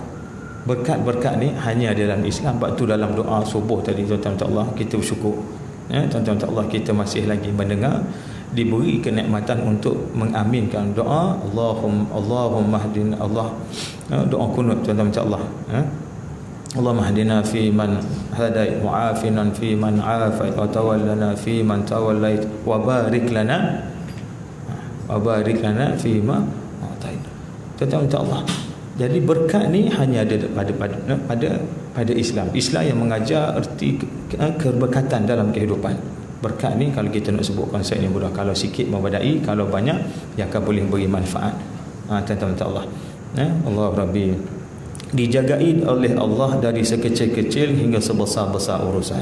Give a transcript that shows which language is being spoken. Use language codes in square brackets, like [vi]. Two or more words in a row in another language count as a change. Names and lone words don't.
[ms] Berkat-berkat ni hanya dalam Islam. Sebab tu dalam doa subuh tadi tuan-tuan Allah, kita bersyukur. Tuan-tuan Allah, kita masih lagi mendengar, diberi kenikmatan untuk mengaminkan doa [ar] اللهم اهدنا, [ms] Allah doa kunut tuan-tuan Allah. [ar] اللهم اهدنا فيمن هديت وعافنا فيمن عافيت وتولنا فيمن توليت وبارك لنا فيما أعطيت. [ms] Tuan-tuan Allah, jadi berkat ni hanya ada pada Islam. Islam yang mengajar erti keberkatan dalam kehidupan. Berkat ni kalau kita nak sebut konsep ni mudah, kalau sikit membadai, kalau banyak dia akan boleh beri manfaat. Tuan-tuan Allah, Allah Rabbi, dijagai oleh Allah dari sekecil-kecil hingga sebesar-besar urusan.